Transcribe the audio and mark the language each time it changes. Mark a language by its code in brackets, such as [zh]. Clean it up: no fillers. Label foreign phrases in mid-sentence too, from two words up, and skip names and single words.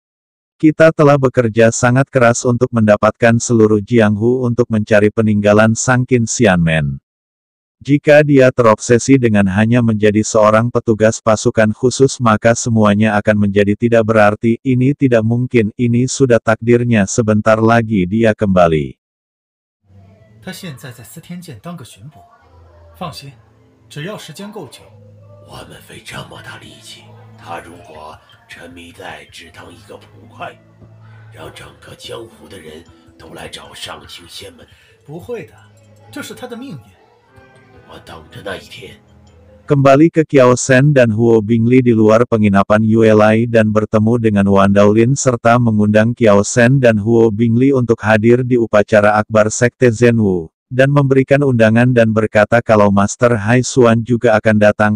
[id] Kita telah bekerja sangat keras untuk mendapatkan seluruh Jianghu untuk mencari peninggalan Sang Qin Xianmen. Jika dia terobsesi dengan hanya menjadi seorang petugas pasukan khusus maka semuanya akan menjadi tidak berarti, ini tidak mungkin, ini sudah takdirnya, sebentar lagi dia kembali. [zh] 他现在在司天剑当个巡捕，放心，只要时间够久。我们费这么大力气，他如果沉迷在只当一个捕快，让整个江湖的人都来找上清仙门，不会的，这是他的命运。我等着那一天。 [id] Kembali ke Kiao Shen dan Huo Bingli di luar penginapan Yuelai dan bertemu dengan Wan Daolin serta mengundang Kiao Shen dan Huo Bingli untuk hadir di upacara akbar Sekte Zhenwu, dan memberikan undangan dan berkata kalau Master Hai Xuan juga akan datang.